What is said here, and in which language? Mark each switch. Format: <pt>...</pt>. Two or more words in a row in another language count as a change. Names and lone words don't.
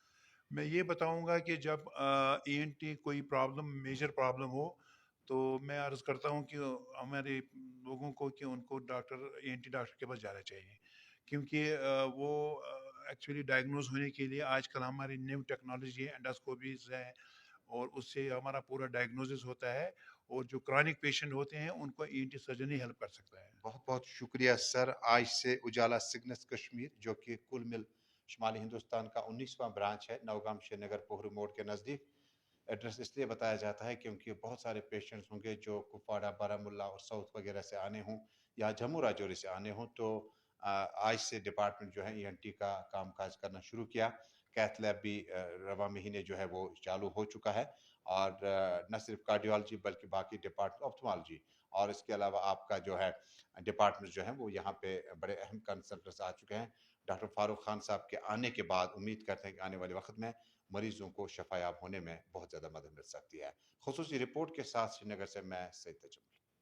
<ur>میں یہ بتاؤں گا کہ جب ENT کوئی پرابلم،</ur> <en>major problem</en> <ur>ہو، تو میں عرض کرتا ہوں کہ ہمارے لوگوں کو کہ ان کو</ur> <en>ENT doctor</en> <ur>کے پاس جانا چاہیے، کیونکہ وہ ایکچولی ڈائگنوز ہونے کے لیے آج کل ہماری</ur> <en>new technology</en> <ur>ہے، انڈاسکوپیز ہے، اور اس سے ہمارا پورا ڈائگنوزس ہوتا ہے، اور جو</ur> <en>chronic patient</en> <ur>ہوتے ہیں ان کو</ur> <en>ENT surgeon</en> <ur>ہی ہیلپ کر سکتا ہے۔ بہت بہت شکریہ سر۔ آج سے اجالا سگنس کشمیر، جو کہ کل مل شمالی ہندوستان کا 19واں برانچ ہے، نوگام شری نگر پوہر موڑ کے نزدیک۔ ایڈریس اس لیے بتایا جاتا ہے کیونکہ بہت سارے پیشنٹس ہوں گے جو کپواڑہ، بارہمولہ اور ساؤتھ وغیرہ سے آنے ہوں، یا جموں راجوری سے آنے ہوں، تو آج سے ڈپارٹمنٹ جو ہے ENT کا کام کاج کرنا شروع کیا۔</ur> <en>cath lab</en> <ur>بھی رواں مہینے جو ہے وہ چالو ہو چکا ہے، اور نہ صرف کارڈیالوجی بلکہ باقی ڈپارٹمنٹ، آپتھمالوجی، اور اس کے علاوہ آپ کا جو ہے ڈپارٹمنٹ جو ہیں وہ یہاں پہ بڑے اہم کنسلٹنٹس آ چکے ہیں۔ ڈاکٹر فاروق خان صاحب کے آنے کے بعد امید کرتے ہیں کہ آنے والے وقت میں مریضوں کو شفایاب ہونے میں بہت زیادہ مدد مل سکتی ہے. خصوصی رپورٹ کے ساتھ سرینگر سے میں سعید تجمل.</ur>